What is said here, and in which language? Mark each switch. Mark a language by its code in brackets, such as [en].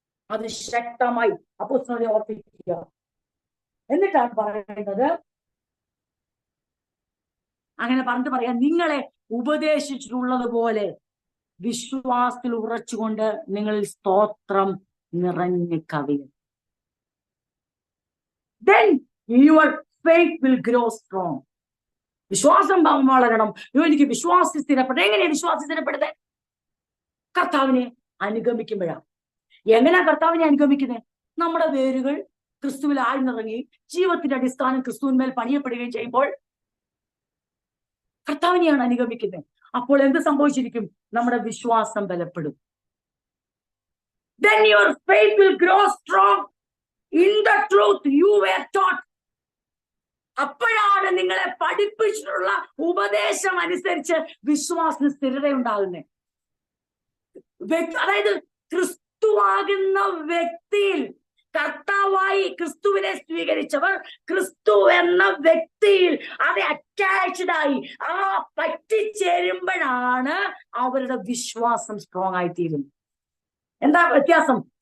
[ml] അത് ശക്തമായി അപ്പോസ്തലനെ ഓർപ്പിക്കുക. എന്നിട്ടാണ് പറയുന്നത്, അങ്ങനെ പറഞ്ഞിട്ട് പറയാം, നിങ്ങളെ ഉപദേശിച്ചിട്ടുള്ളത് പോലെ വിശ്വാസത്തിൽ ഉറച്ചുകൊണ്ട് നിങ്ങളിൽ സ്തോത്രം നിറഞ്ഞു കവിയും. [en] Then your faith will grow strong. [ml] വിശ്വാസം വളരണം. എനിക്ക് വിശ്വാസത്തിൽ സ്ഥിരപ്പെടണം. എങ്ങനെയാ വിശ്വാസത്തിൽ സ്ഥിരപ്പെടുന്നത്? കർത്താവിനെ അനുഗമിക്കുമ്പോഴാണ്. എങ്ങനെയാ കർത്താവിനെ അനുഗമിക്കുന്നത്? നമ്മുടെ വേരുകൾ ക്രിസ്തുവിൽ ആഴ്ന്നിറങ്ങി ജീവിതത്തിന്റെ അടിസ്ഥാനം ക്രിസ്തുവിന്മേൽ പണിയപ്പെടുകയും ചെയ്യുമ്പോൾ കർത്താവിനെയാണ് അനുഗമിക്കുന്നത്. അപ്പോൾ എന്ത് സംഭവിച്ചിരിക്കും? നമ്മുടെ വിശ്വാസം ബലപ്പെടും. [en] Then your faith will grow strong in the truth you were taught. [ml] അപ്പോഴാണ് നിങ്ങളെ പഠിപ്പിച്ചിട്ടുള്ള ഉപദേശം അനുസരിച്ച് വിശ്വാസത്തിന് സ്ഥിരതയുണ്ടാകുന്നത്. അതായത് ക്രിസ്തുവാകുന്ന വ്യക്തിയിൽ, കർത്താവായി ക്രിസ്തുവിനെ സ്വീകരിച്ചവർ ക്രിസ്തു എന്ന വ്യക്തിയിൽ അത് അറ്റാച്ച്ഡ് ആയി ആ പറ്റിച്ചേരുമ്പോഴാണ് അവരുടെ വിശ്വാസം സ്ട്രോങ് ആയിത്തീരുന്നത്. എന്താ വ്യത്യാസം?